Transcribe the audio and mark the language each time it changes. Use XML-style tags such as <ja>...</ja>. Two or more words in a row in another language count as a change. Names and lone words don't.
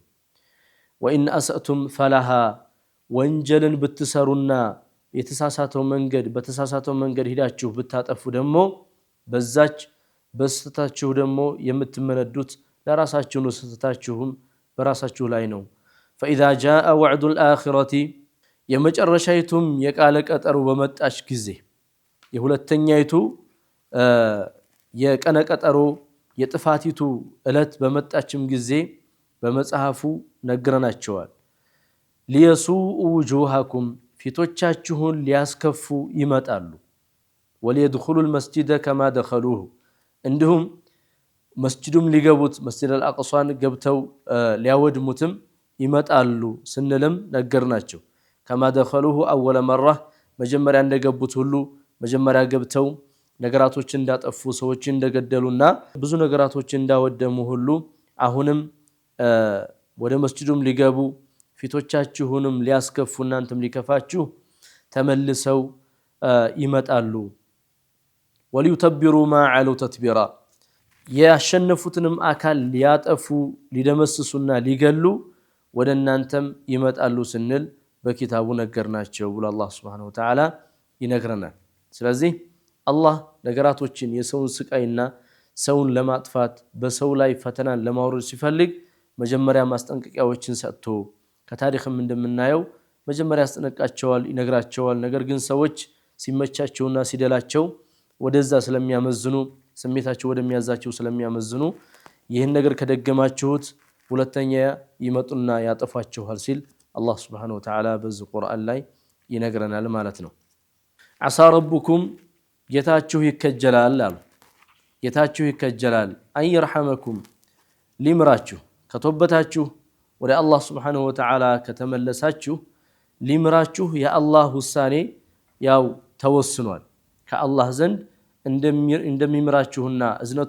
<ar>وإن أسأتم فلها</ar> <am>ወንጀልን ብትሰሩና የተሳሳተው መንገድ በተሳሳተው መንገድ ሄዳችሁ ብታጠፉ ደግሞ በዛች በስተታችሁ ደግሞ የምትመነዱት ለራሳችሁ ነው ስተታችሁም በራሳችሁ ላይ ነው</am> <ar>فإذا جاء وعد الآخرة</ar> <am>የመጨረሻይቱም የቃለ ቀጠሮ በመጣች ጊዜ የሁለተኛይቱ የቀነ ቀጠሮ የጥፋቲቱ እለት በመጣችም ጊዜ በመጽሐፉ ነግረናቸዋል</am> <ar>ليسوء وجوهكم</ar> <am>ፊቶቻችሁን ሊያስከፉ ይመጣሉ</am> <ar>وليدخلوا المسجد كما دخلوه</ar> <am>እንዲሁም መስጂዱም ሊገቡት መስጂድ አልአቅሷን ገብተው ሊያወድሙትም ይመጣሉ ስንልም ነገርናቸው</am> <ar>كما دخلوه اول مره</ar> <am>መጀመሪያ እንደገቡት ሁሉ መጀመሪያ ገብተው ነገራቶችን እንዳጠፉ ሰዎችን እንደገደሉና ብዙ ነገራቶችን እንዳወደሙ ሁሉ አሁንም ወደ መስጂዱም ሊገቡ ፊቶቻችሁንም ሊያስከፉ እናንተም ሊከፋችሁ ተመልሰው ይመጣሉ</am> <ar>وليتبروا ما علوا تتبيرا</ar> <am>ያሸነፉትንም አካል ሊያጠፉ ሊደመስሱና ሊገሉ ወደ እናንተም ይመጣሉ ስንል በኪታቡ ነገርናቸው ብሎ አላህ</am> <ar>سبحانه وتعالى</ar> <am>ይነግረናል ስለዚህ አላህ ነገራቶችን የሰውን ስቃይና ሰውን ለማጥፋት በሰው ላይ ፈተናን ለማውረድ ሲፈልግ መጀመሪያ ማስጠንቀቂያዎችን ሰጥቶ ከታሪክም እንደምናየው መጀመሪያ ያስጠነቅቃቸዋል ይነግራቸዋል ነገር ግን ሰዎች ሲመቻቸውና ሲደላቸው ወደዛ ስለሚያመዝኑ ስሜታቸው ወደሚያዛቸው ስለሚያመዝኑ ይህን ነገር ከደገማችሁት ሁለተኛ ይመጡና ያጠፋችኋል ሲል አላህ</am> <ar>سبحانه وتعالى</ar> <am>በዚህ ቁርአን ላይ ይነግረናል ማለት ነው</am> <ar>عسى ربكم</ar> <am>ጌታችሁ ይከጀላል አሉ ጌታችሁ ይከጀላል አይርሐመኩም ሊምራችሁ ከተወበታችሁ ወደ አላህ</am> <ar>سبحانه و</ar> <am>Ta'ala ከተመለሳችሁ ሊምራችሁ የአላህ ውሳኔ ያው ተወስኗል ከአላህ ዘንድ እንደሚምራችሁና እዝነቱ</am>